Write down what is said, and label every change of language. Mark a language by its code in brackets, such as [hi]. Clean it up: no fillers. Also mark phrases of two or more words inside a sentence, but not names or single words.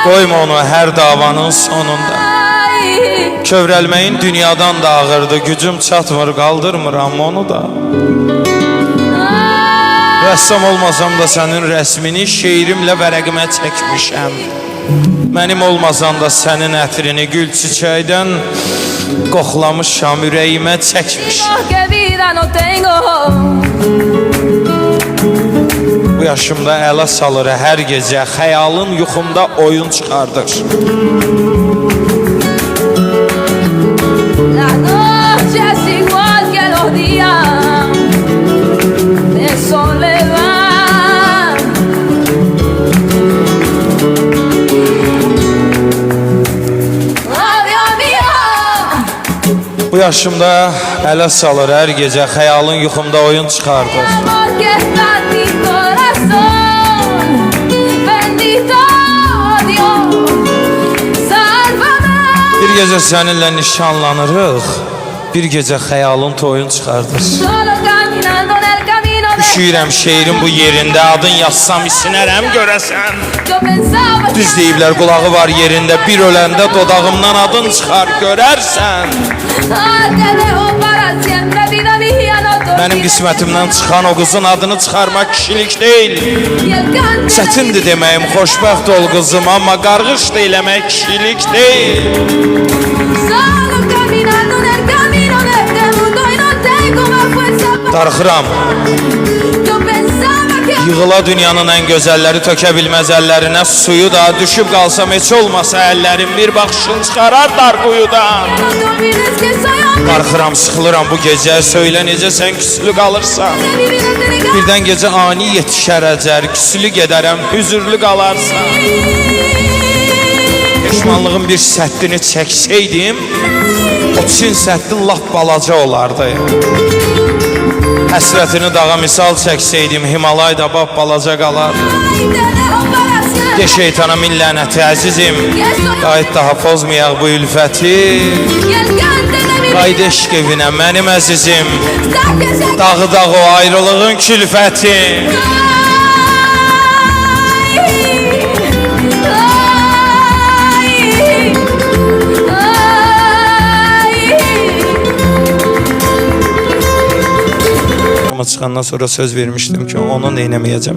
[az] Qoyma onu hər davanın sonunda. Kövrəlməyin dünyadan da ağırdı, gücüm çatmır, qaldırmıram onu da. Rəssam olmasam da sənin rəsmini şeirimlə vərəqimə çəkmişəm. Mənim olmasan da sənin ətrini gül çiçəkdən qoxlamışam, ürəyimə çəkmişəm. [es] Que vida no tengo. [az] Bu yaşımda ələ salır hər gecə, xəyalın yuxumda oyun çıxardır. [es] La noche es igual que los días de soledad. Adiós mío. [az] Bu yaşımda ələ salır hər gecə, xəyalın yuxumda oyun çıxardır. [es] Amor que está en mi corazón. Bendito Dios. Sálvame. [az] Bir gecə səninlə nişanlanırıq, bir gecə xəyalın toyun çıxardır. [es] Solo caminando en el camino de [az] Üşüyürəm şeirin bu yerində, adın yazsam isinərəm görəsən. [es] yo pensaba que [az] Düz deyiblər, qulağı var yerində, bir öləndə dodağımdan adın çıxar görərsən. [es] te dejo para siempre, vida mía, no te [az] Mənim [es] olvides. [az] qismətimdən çıxan o qızın adını çıxarmaq kişilik deyil. [es] Y el cante [az] Çətindir deməyim, xoşbəxt ol qızım, amma qarğış da eləmək kişilik deyil. [es] solo caminando en el camino de este mundo y no tengo más fuerza para. [az] Darıxıram, [es] Yo pensaba que [az] yığıla dünyanın ən gözəlləri tökə bilməz əllərinə suyu da, düşüb qalsam heç olmasa əllərim bir baxışın çıxarar dar quyudan. [es] no te olvides que soy hombre [az] Darıxıram, sıxılıram bu gecə, söylə necə sən küslü qalırsan. [es] de vivir entregado. [az] Birdən gecə ani yetişər əcər, küslü gedərəm, hüzürlü qalarsan. Peşmanlığın bir səddini çəksəydim, o Çin səddi lap balaca olardı. Həsrətini dağa misal çəksəydim, Himalay da bap balaca qalar. [es] Y te dejo para siempre. [az] De şeytana min lənəti əzizim, qayıt daha pozmayaq bu ülfəti. [es] Y el cante de mi [az] Qayıt eşq evinə mənim əzizim, [es] vida que se [az] dağı dağ o ayrılığın külfəti. Ama çıxandan sonra söz vermişdim ki onu neynəməyəcəm.